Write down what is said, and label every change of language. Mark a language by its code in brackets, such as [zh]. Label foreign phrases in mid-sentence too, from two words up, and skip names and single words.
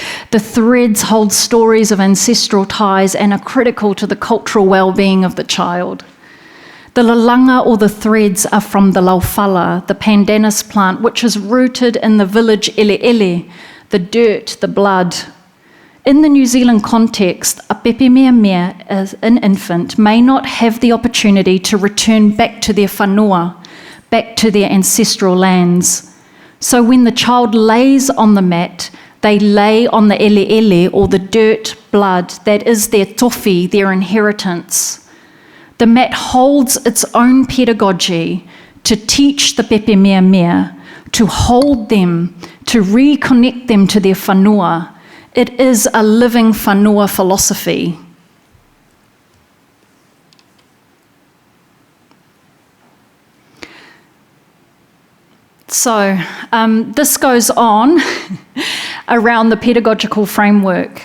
[en] The threads hold stories of ancestral ties and are critical to the cultural well-being of the child. The lalanga or the threads are from the laufala, the pandanus plant, which is rooted in the village ele, the dirt, the blood. In the New Zealand context, a [sm] pepe mea, [en] as an infant, may not have the opportunity to return back to their fanua, back to their ancestral lands. So when the child lays on the mat, they lay on the ele, or the dirt blood that is their tofi, their inheritance. The mat holds its own pedagogy to teach the [sm] pepe mea, [en] to hold them, to reconnect them to their fanua. It is a living fanua philosophy. So this goes on around the pedagogical framework.